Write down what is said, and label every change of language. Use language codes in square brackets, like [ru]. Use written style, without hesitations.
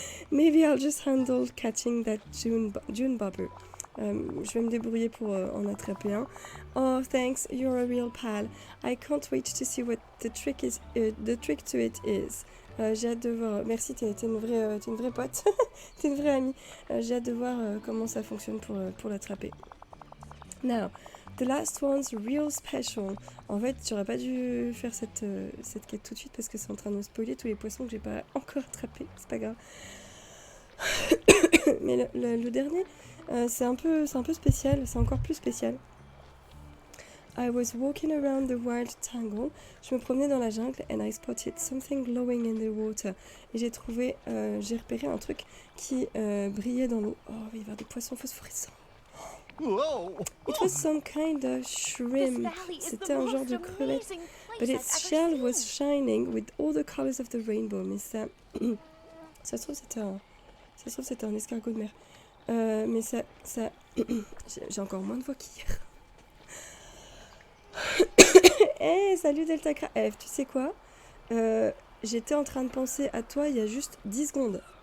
[en] Maybe I'll just handle catching that June Bopper. [fr] Je vais me débrouiller pour en attraper un. [en] Oh, thanks. You're a real pal. I can't wait to see what the trick to it is. [fr] J'ai hâte de voir. Merci, t'es une vraie pote. T'es une vraie amie. J'ai hâte de voir comment ça fonctionne pour l'attraper. [en] Now, the last one's real special. [fr] En fait, j'aurais pas dû faire cette quête tout de suite parce que c'est en train de me spoiler tous les poissons que j'ai pas encore attrapés. C'est pas grave. Mais le dernier, c'est un peu spécial. C'est encore plus spécial. [en] I was walking around the wild tangle. [fr] Je me promenais dans la jungle [en] and I spotted something glowing in the water. [fr] Et j'ai repéré un truc qui brillait dans l'eau. Oh, il va y avoir des poissons phosphorescents. [en] It was some kind of shrimp. [fr] C'était un genre de crevette. [en] But its shell was shining with all the colors of the rainbow. [fr] Mais ça se trouve c'était un escargot de mer. Mais ça j'ai encore moins de voix qu'hier. Hey, salut Delta Cra. Tu sais quoi? J'étais en train de penser à toi il y a juste 10 secondes.